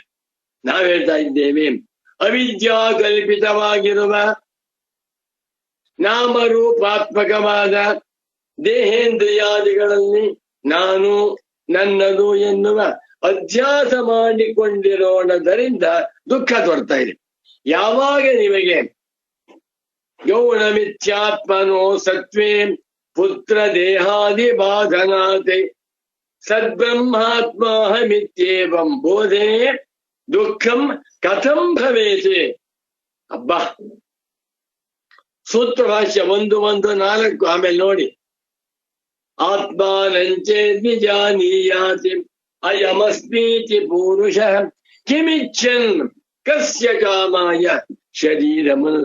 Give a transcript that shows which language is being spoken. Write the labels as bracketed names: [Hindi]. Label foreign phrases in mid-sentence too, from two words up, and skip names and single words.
[Kannada] ನಾವ್ ಹೇಳ್ತಾ ಇದ್ದೇವೆ, ಅವಿದ್ಯಾ ಕಲ್ಪಿತವಾಗಿರುವ ನಾಮರೂಪಾತ್ಮಕವಾದ ದೇಹೇಂದ್ರಿಯಾದಿಗಳಲ್ಲಿ ನಾನು ನನ್ನದು ಎನ್ನುವ ಅಧ್ಯಾಸ ಮಾಡಿಕೊಂಡಿರೋಣದರಿಂದ ದುಃಖ ತೋರ್ತಾ ಇದೆ. ಯಾವಾಗ ನಿಮಗೆ [Sanskrit] ಗೌಣ ಮಿಥ್ಯಾತ್ಮನೋ ಸತ್ವೇ ಪುತ್ರ ದೇಹಾದಿ ಬಾಧನಾತೆ ಸದ್ಬ್ರಹ್ಮಾತ್ಮಾಹಮಿತ್ಯೇವಂ ಬೋಧೆ ದುಃಖಂ ಕಥಂ ಭವೇತೆ. [Kannada] ಅಬ್ಬಾ, ಸೂತ್ರ ಭಾಷ್ಯ 1:4. ಆಮೇಲೆ ನೋಡಿ, [Sanskrit] ಆತ್ಮಾನಂಚೇದ್ವಿಜಾನೀಯಾತಿ ಅಯಮಸ್ಮೀತಿ ಪುರುಷಃ ಕಿಮಿಚ್ಛನ್ ಕಸ್ಯ ಕಾಮಾಯ ಶರೀರ ಮನಸ್ಸು.